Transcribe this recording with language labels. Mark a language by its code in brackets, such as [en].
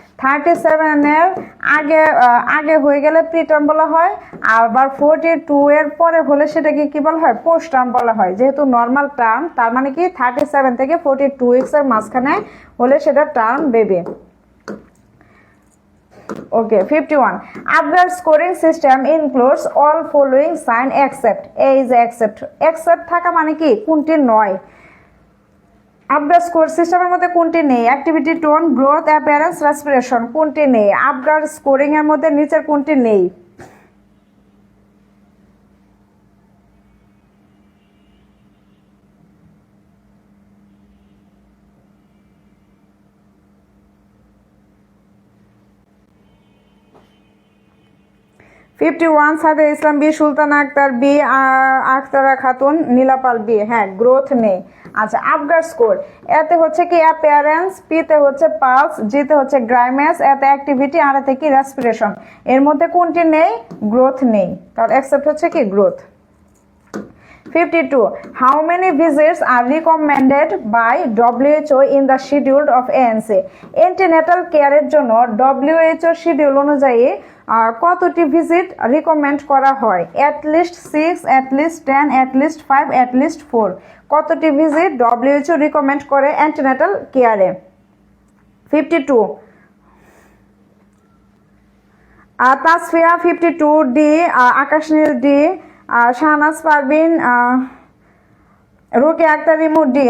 [bn] 37 এর আগে আগে হয়ে গেলে প্রি টার্ম বলা হয়, আবার 42 এর পরে হলে সেটাকে কি বলা হয়? পোস্ট টার্ম বলা হয়। যেহেতু নর্মাল টার্ম, তার মানে কি 37 থেকে 42 উইকস এর মাঝখানে হলে সেটা term baby. [en] Okay, 51. Apgar scoring system includes all following sign except. A is except. [bn] Except থাকা মানে কি কোনটি নয়? আবগার স্কোর সিস্টেমের মধ্যে কোনটি নেই? Activity, tone, growth, appearance, respiration কোনটি নেই? আবগার স্কোরিং এর মধ্যে নিচের কোনটি নেই? 51 সাদে ইসলাম B, Sultana Akter B, Aktara Khatun, নীলাপাল B. হ্যাঁ, গ্রোথ নেই। আচ্ছা, আফগার স্কোর, এতে হচ্ছে কি অ্যাপিয়ারেন্স, পিতে হচ্ছে পালস, জিতে হচ্ছে গ্রাইমেস, এতে অ্যাক্টিভিটি, আর এতে কি রেসপিরেশন। এর মধ্যে কোনটি নেই? গ্রোথ নেই। তাহলে অ্যাকসেপ্ট হচ্ছে কি growth. 52. [en] How many visits are recommended by WHO in the schedule of ANC? [bn] Antenatal care জন্য WHO শিডিউল অনুযায়ী কতটি ভিজিট রিকমেন্ড করা হয়? [en] at least 6, at least 10, at least 5, at least 4। [bn] কতটি ভিজিট WHO রিকমেন্ড করে antenatal কেয়ারে? 52. Tasfia 52 D, আকাশ নীল D, Shahnaz Parvin, রোকে Akter Rimu D.